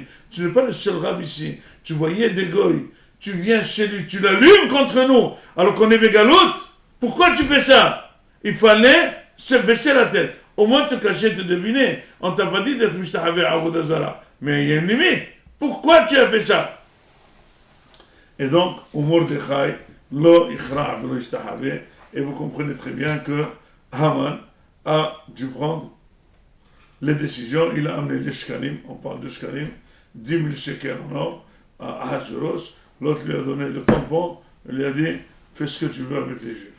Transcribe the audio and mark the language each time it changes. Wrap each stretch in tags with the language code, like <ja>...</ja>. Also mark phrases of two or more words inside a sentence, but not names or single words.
<fr>Tu n'es pas le seul rab ici, tu voyais des goy, tu viens chez lui, tu l'allumes contre nous, alors qu'on est mégaloute. Pourquoi tu fais ça? Il fallait se baisser la tête, au moins te cacher, te deviner. On t'a pas dit d'être mishtahavé à Avodazara, mais il y a une limite. Pourquoi tu as fait ça? Et donc, au Mordechai,</fr> <he>לא יכרע ולא ישתחווה,</he> <fr>et vous comprenez très bien que Haman a dû prendre les décisions. Il a amené les shkalim, on parle de shkalim, 10 000 shekels en or à Ahasuerus. L'autre lui a donné le tampon, il lui a dit, fais ce que tu veux avec les juifs.</fr>